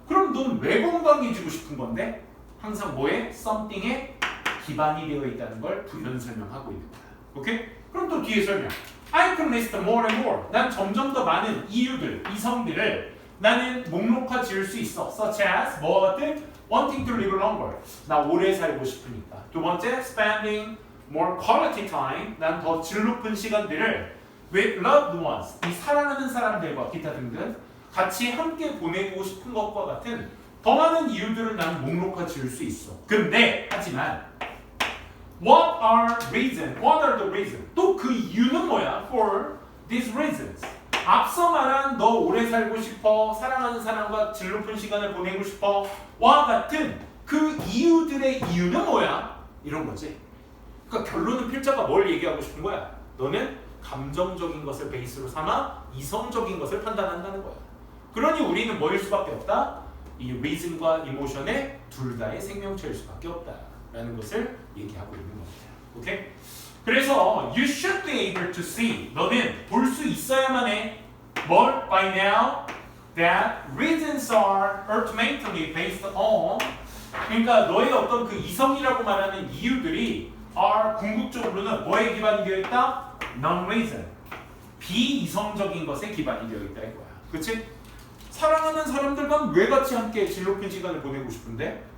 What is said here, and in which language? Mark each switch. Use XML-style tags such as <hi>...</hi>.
<ko>그럼 넌 왜 건강해지고 싶은 건데? 항상 뭐에? something에 기반이 되어 있다는 걸 부연 설명하고 있는 거야. 오케이? 그럼 또 뒤에 설명.</ko> <en>I can list more and more.</en> <ko>난 점점 더 많은 이유들, 이성들을 나는 목록화 지을 수 있어.</ko> <en>Such as</en> <ko>뭐와 같은?</ko> <en>Wanting to live longer.</en> <ko>나 오래 살고 싶으니까. 두 번째,</ko> <en>spending more quality time.</en> <ko>난 더 질 높은 시간들을</ko> <en>with loved ones.</en> <ko>이 사랑하는 사람들과 기타 등등 같이 함께 보내고 싶은 것과 같은 더 많은 이유들을 난 목록화 지을 수 있어. 근데 하지만</ko> <en>What are reasons? What are the reasons?</en> <ko>또 그 이유는 뭐야?</ko> <en>For these reasons.</en> <ko>앞서 말한 너 오래 살고 싶어, 사랑하는 사람과 질 높은 시간을 보내고 싶어 와 같은 그 이유들의 이유는 뭐야? 이런 거지. 그러니까 결론은 필자가 뭘 얘기하고 싶은 거야? 너는 감정적인 것을 베이스로 삼아 이성적인 것을 판단한다는 거야. 그러니 우리는 뭐일 수밖에 없다? 이 reason과 emotion의 둘 다의 생명체일 수밖에 없다라는 것을 얘기하고 있는 겁니다. 오케이? 그래서</ko> <en>you should be able to see.</en> <ko>너는 볼 수 있어야만 해. 뭘?</ko> <en>By now that reasons are ultimately based on.</en> <ko>그러니까 너의 어떤 그 이성이라고 말하는 이유들이</ko> <en>are</en> <ko>궁극적으로는 뭐에 기반이 되어 있다?</ko> <en>Non-reason.</en> <ko>비이성적인 것에 기반이 되어 있다 이거야. 그치? 사랑하는 사람들과 왜 같이 함께 질 높은 시간을 보내고 싶은데?</ko>